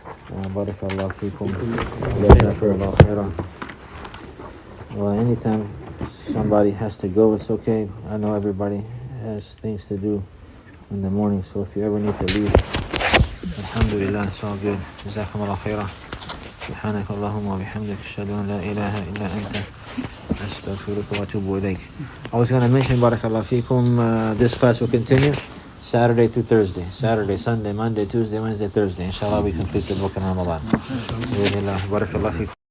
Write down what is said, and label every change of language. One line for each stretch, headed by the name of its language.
Arabic: Barakallahu feekum. Jazakallahu khairan.
English: Well, anytime somebody has to go, it's okay. I know everybody has things to do in the morning, so if you ever need to leave, alhamdulillah, it's all good.
Arabic: Jazakumullah khairan. سبحانك اللهم وبحمدك أشهد أن لا إله إلا أنت أستغفرك وأتوب إليك.
English: I was going to mention,
Arabic: barakallahu feekum,
English: this class will continue Saturday through Thursday. Saturday, Sunday, Monday, Tuesday, Wednesday, Thursday. Inshallah, we complete the book in Ramadan.
Arabic: Barakallahu feekum.